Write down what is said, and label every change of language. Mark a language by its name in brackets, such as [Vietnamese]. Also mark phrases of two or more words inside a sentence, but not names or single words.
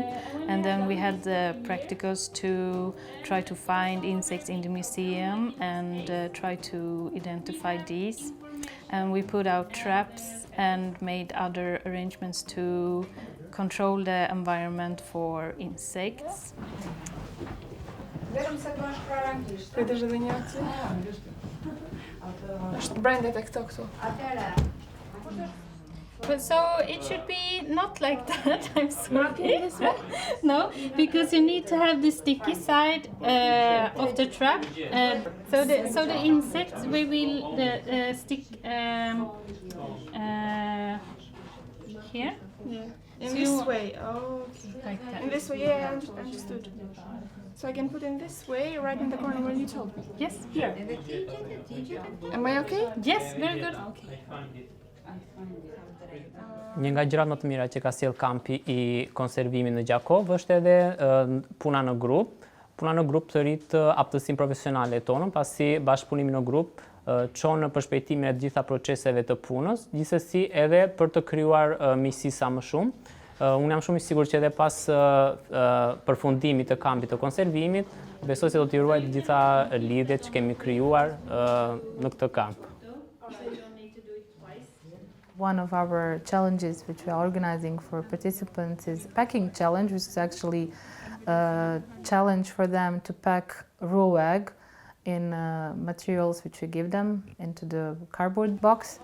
[English] And then we had the practicals to try to find insects in the museum and try to identify these. And we put out traps and made other arrangements to control the environment for insects. [Albanian] Kujdesh edhe një aty. Është brenda tek këto këtu. [English] But so it should be not like that, I'm sorry. No, because you need to have the sticky side of the trap. So the insects, we will stick here. Yeah. In this way. Oh, okay. Like that. In this way, yeah, I understood. So I can put in this way, right in the corner where you told me. Yes, here. Am I okay? Yes, very good. [Albanian] Një nga gjërat më të mira që ka sjell kampi I konservimit në Gjakov është edhe puna në grup. Puna në grup të rrit aftësinë profesionale tonë, pasi bashkëpunimi në grup çon në përshpejtimin e të gjitha proceseve të punës, gjithsesi edhe për të krijuar miqësi sa më shumë. Unë jam shumë I sigurt që edhe pas përfundimit të kampit të konservimit, besoj se do t'i ruaj të gjitha lidhjet që kemi krijuar në këtë kamp. [English] One of our challenges which we are organizing for participants is packing challenge, which is actually a challenge for them to pack raw egg in materials which we give them into the cardboard box.